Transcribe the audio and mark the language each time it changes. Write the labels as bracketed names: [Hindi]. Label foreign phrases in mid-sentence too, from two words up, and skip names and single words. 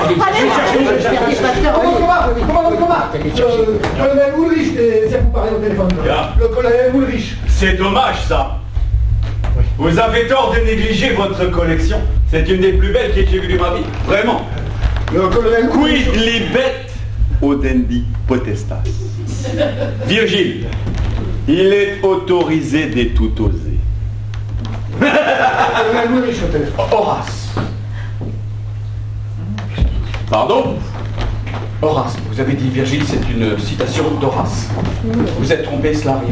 [French] Colonel Ulrich, c'est vous parler au téléphone. Le colonel Ulrich. C'est dommage ça. Vous avez tort de négliger votre collection. C'est une des plus belles que j'ai vues de ma vie. Vraiment. Le colonel [Latin] Quid libet audendi potestas. [French] Virgile, il est autorisé des tout osés. Colonel Ulrich au téléphone. Horace. Pardon? Horace, vous avez dit Virgile, c'est une citation d'Horace. Vous êtes trompé, cela arrive.